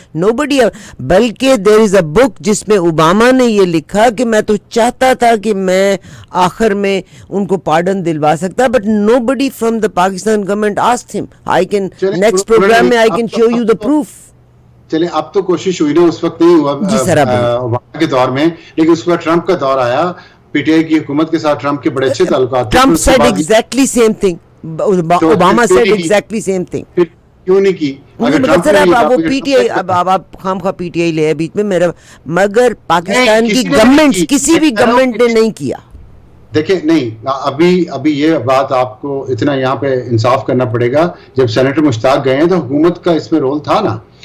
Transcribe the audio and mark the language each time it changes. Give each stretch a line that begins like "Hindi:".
Urdu: Nobody, بلکہ
English: there is a book
Urdu: جس میں اوباما نے یہ لکھا کہ میں تو چاہتا تھا کہ میں آخر میں ان کو پارڈن دلوا سکتا,
English: But nobody from the Pakistan government asked him. I can next program میں I can show you the proof.
Urdu: چلیں, اب تو کوشش ہوئی نا, اس وقت نہیں ہوا اوباما کے دور میں, لیکن اس وقت ٹرمپ کا دور آیا, پی ٹی آئی کی حکومت کے ساتھ ٹرمپ کے بڑے اچھے تعلقات.
English: Trump said exactly same thing. Obama said exactly same thing.
Urdu: پھر کیوں نہیں کی؟ سر اب وہ پی ٹی آئی, اب آپ خام خواہ پی ٹی آئی لے بیچ میں میرا, مگر پاکستان کی گورنمنٹ, کسی بھی گورنمنٹ نے نہیں کیا. دیکھیں نہیں, ابھی یہ بات آپ کو اتنا یہاں پہ انصاف کرنا پڑے گا, جب سینیٹر مشتاق گئے ہیں تو حکومت کا اس میں رول تھا نا.